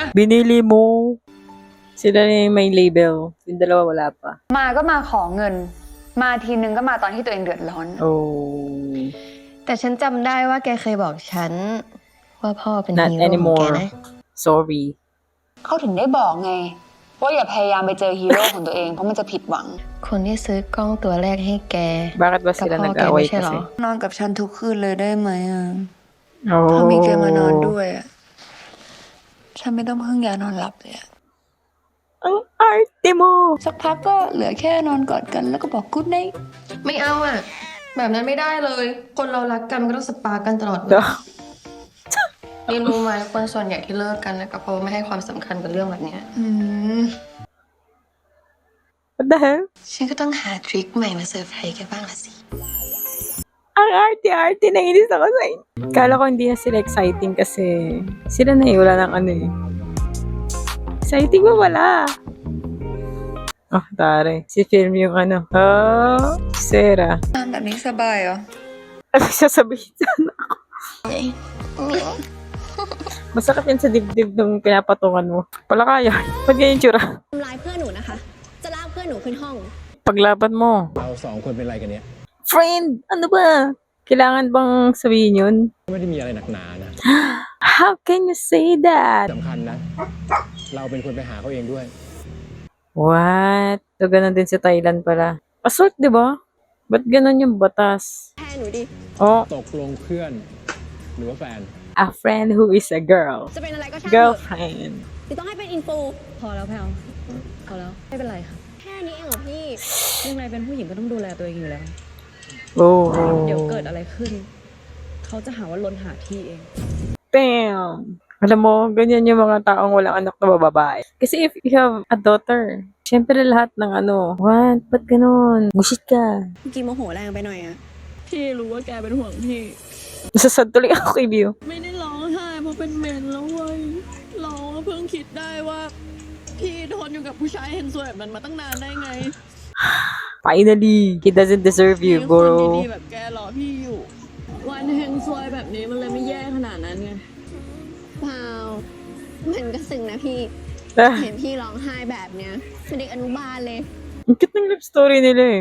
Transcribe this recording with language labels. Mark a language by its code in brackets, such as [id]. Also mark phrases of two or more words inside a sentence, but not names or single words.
[tl] Binili mo. Sila na yung may label. Yung dalawa wala pa. [th] มาก็มาขอเงิน มาทีนึงก็มาตอนที่ตัวเองเดือดร้อน Oh. แต่ฉันจำได้ว่าแกเคยบอกฉัน ว่าพ่อเป็น [en] Not [th] ฮีโร่ของแก [en] anymore. [th] นะ Sorry. เขาถึงได้บอกไง ว่าอย่าพยายามไปเจอฮีโร่ของตัวเอง เพราะมันจะผิดหวัง คนที่ซื้อกล้องตัวแรกให้แก [tl] Bakit ba [th] กับ [tl] sila [th] พ่อแก [tl] nag-away [th] ไม่ใช่เหรอ [tl] kasi? [th] นอนกับฉันทุกคืนเลยได้ไหมอ่ะ Oh. ถ้ามีแกมานอนด้วยอ่ะ ฉันไม่ต้องพึ่งยานอนหลับเลยอ่ะ [tl] Ang arte mo. [th] สักพักก็เหลือแค่นอนกอดกันแล้วก็บอกกูดไนท์ ไม่เอาอ่ะ แบบนั้นไม่ได้เลย คนเรารักกันมันก็ต้องสปากันตลอดเวลา Duh. นี่รู้ไหมคนส่วนใหญ่ที่เลิกกันนะก็เพราะว่าไม่ให้ความสำคัญกับเรื่องแบบเนี้ย [en] What the hell? [th] ฉันก็ต้องหาทริคใหม่มาเซอร์ไพรส์แกบ้างละสิ [tl] Ang arte-arte, nainis ako sa inyo. Kala ko hindi na sila exciting kasi sila na wala ng ano eh. Exciting mo wala. Oh, tare. Si film yung ano. Oh, Sarah. [th] นอนแบบนี้สบายเหรอ [tl] Ano sasabihin sana ako? Masakit yan sa dibdib nung pinapatungan mo. Pala kaya. Ba't ganyan tsura? [th] ทำร้ายเพื่อนหนูนะคะ จะลากเพื่อนหนูขึ้นห้อง [tl] Paglaban mo. [th] เราสองคนเป็นอะไรกันเนี่ย [tl] Friend! Ano ba? Kailangan bang sabihin yun? [th] ไม่ได้มีอะไรหนักหนานะ [en] How can you say that? [th] สำคัญนะ เราเป็นคนไปหาเขาเองด้วย [tl] What? So, ganun din sa Thailand pala. Assault, di ba? Ba't ganun yung batas? [th] แทนหนูดิ Oh, ตกลงเพื่อน หรือว่าแฟน [en] a friend who is a girl. [th] จะเป็นอะไรก็ช่างเถอะ [en] Girlfriend. [th] หรือต้องให้เป็นอินฟู ๆ พอแล้วแพลวพอแล้ว ไม่เป็นไรค่ะ แค่นี้เองเหรอพี่ ยังไงเป็นผู้หญิงก็ต้องดูแลตัวเองอยู่แล้ว Oh. เดี๋ยวเกิดอะไรขึ้น เขาจะหาว่าลนหาที่เอง [en] Damn. [tl] Alam mo, ganyan yung mga taong walang anak na babae. Kasi [en] if you have a daughter, [tl] syempre lahat ng ano, what? Ba't ganun? Bullshit ka. [th] เมื่อกี้โมโหแรงไปหน่อยอะ พี่รู้ว่าแกเป็นห่วงพี่ [tl] Nasasad tuloy ako kay View. [th] ไม่ได้ร้องไห้เพราะเป็นเมนแล้วเว้ย เราก็เพิ่งคิดได้ว่า พี่ทนอยู่กับผู้ชายเห็นสวยแบบนั้นมาตั้งนานได้ไง [en] Finally, he doesn't deserve you, [th] มีคน [en] bro. [th] ดีๆแบบแกรอพี่อยู่ วันเฮงซวยแบบนี้มันเลยไม่แย่ขนาดนั้นไง เปล่า มันก็ซึ้งนะพี่ Ah, เห็นพี่ร้องไห้แบบเนี้ยเป็นเด็กอนุบาลเลย [tl] ang cute ng love story nila eh.